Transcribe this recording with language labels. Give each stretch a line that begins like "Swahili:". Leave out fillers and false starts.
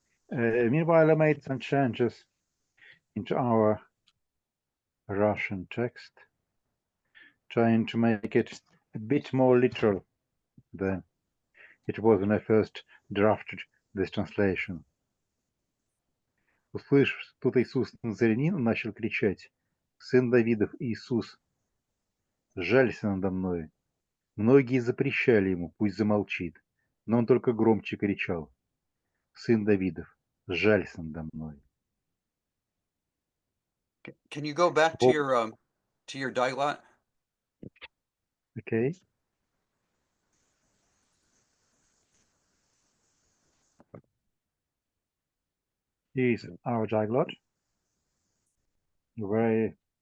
English: Meanwhile, I made some changes into our Russian text, trying to make it a bit more literal than it was when I first drafted this translation.
Russian: Услышав, тут Иисус Назарянин начал кричать: «Сын Давидов, Иисус, жалься надо мной». Многие запрещали ему, пусть замолчит, но он только громче кричал: «Сын Давидов, жалься надо мной».
English: Can you go back to your dialect? Okay. Here is our dialogue. where